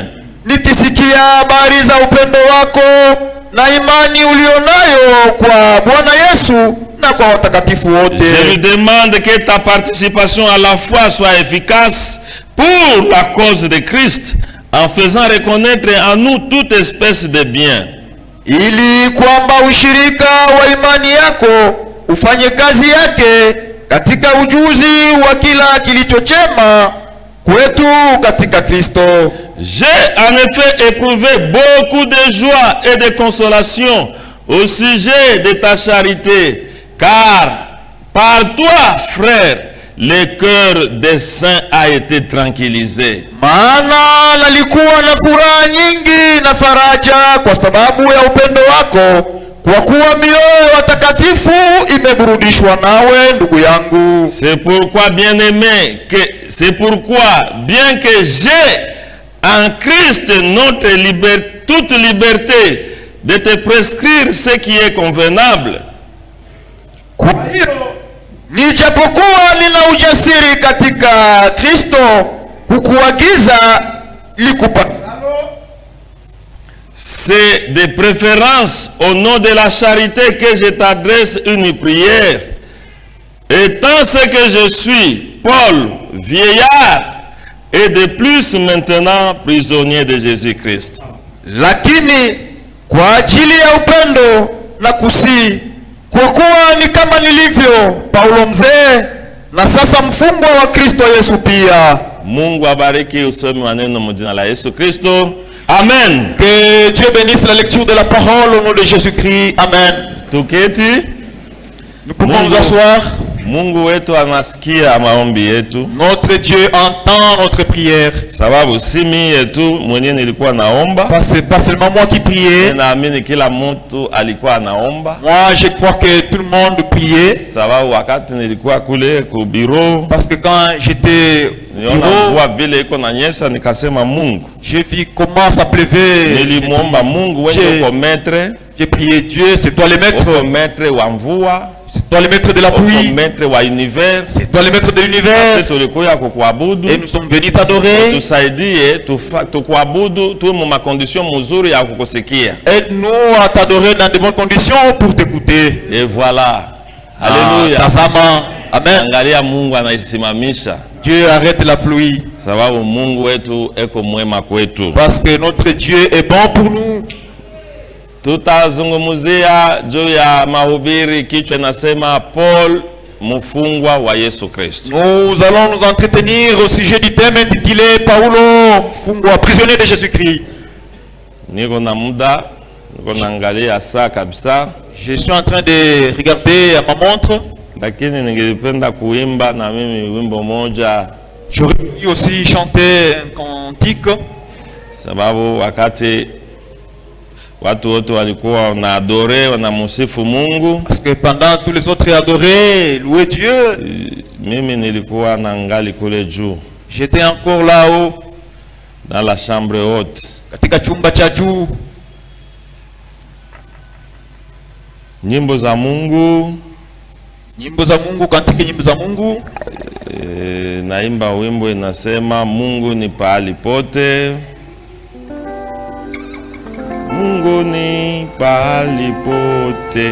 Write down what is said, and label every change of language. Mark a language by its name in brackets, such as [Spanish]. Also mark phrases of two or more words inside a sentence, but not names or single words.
[Swahili] Nikisikia habari za upendo wako na imani ulionayo kwa Bwana Yesu na kwa watakatifu wote. [French] Je lui demande que ta participation à la foi soit efficace pour la cause de Christ, en faisant reconnaître en nous toute espèce de bien. [Swahili] Ili kwamba ushirika wa imani yako ufanye kazi yake katika ujuzi wa kila kilicho chema kwetu katika Kristo. [French] J'ai en effet éprouvé beaucoup de joie et de consolation au sujet de ta charité, car par toi, frère, le cœur des saints a été tranquillisé. [Swahili] Maana nalikuwa na furaha nyingi na faraja kwa sababu ya upendo wako, kwa kuwa mioyo watakatifu imeburudishwa nawe, ndugu yangu. [French] C'est pourquoi, bien-aimé, bien que j'ai en Christ toute liberté de te prescrire ce qui est convenable. [Swahili] Kwa hiyo nijapokuwa nina ujasiri katika Kristo kukuagiza likupasalo. [French] C'est de préférence au nom de la charité que je t'adresse une prière. Étant ce que je suis, Paul, vieillard, et de plus maintenant prisonnier de Jésus-Christ. [Swahili] Lakini kwa ajili ya upendo na kusii, kwa kuwa ni kama nilivyo Paulo mzee, na sasa mfungwa wa Kristo Yesu pia. Mungu abariki usomi wa neno mjina la Yesu Kristo. Amen. [French] Que Dieu bénisse la lecture de la parole au nom de Jésus-Christ. Amen. [Swahili] Tuketi. [French] Nous pouvons nous asseoir. [Swahili] Mungu wetu anasikia maombi yetu. [French] Notre Dieu entend notre prière. [Swahili] Sababu si mimi yetu mwenyewe nilikuwa naomba. [French] C'est pas seulement moi qui priais. [Swahili] Naamini kila mtu alikuwa anaomba. [French] Moi je crois que tout le monde priait. [Swahili] Sababu wakati nilikuwa kule ku bureau. [French] Parce que quand j'étais au bureau, [Swahili] vile iko na nyesha nikasema Mungu. [French] J'ai vu comment ça pleuvait. [Swahili] Nilimwomba Mungu wewe uko maître. [French] J'ai prié Dieu, c'est toi le maître. [Swahili] Uko maître wa mvua. [French] C'est toi le maître de la pluie. C'est toi le maître de l'univers. Et nous sommes venus t'adorer. Aide-nous à t'adorer dans de bonnes conditions pour t'écouter. Et voilà. Alléluia. Amen. Dieu arrête la pluie. Parce que notre Dieu est bon pour nous. [Swahili] Tutazungumzia juu ya mahubiri, kichwa nasema Paul mfungwa wa Yesu Kristo. [French] Nous allons nous entretenir au sujet du thème intitulé [Swahili] Paulo mfungwa, [French] prisonnier de Jésus-Christ. [Swahili] Niko na muda, niko naangalia saa kabisa. [French] Je suis en train de regarder à ma montre. [Swahili] Lakini ningependa kuimba na mimi wimbo moja. [French] J'aurais pu aussi chanter un cantique. [Swahili] Sababu wakati watu wote walikuwa wanaadore wanamsifu Mungu. [French] Parce que pendant tous les autres adoraient, louaient Dieu. [Swahili] Mimi nilikuwa naangali kule juu. [French] J'étais encore là-haut. Dans la chambre haute. [Swahili] Katika chumba cha juu. Nyimbo za Mungu. Nyimbo za Mungu, kantiki nyimbo za Mungu. Naimba wimbo inasema Mungu ni pahali pote. Mungu ni pahali pote.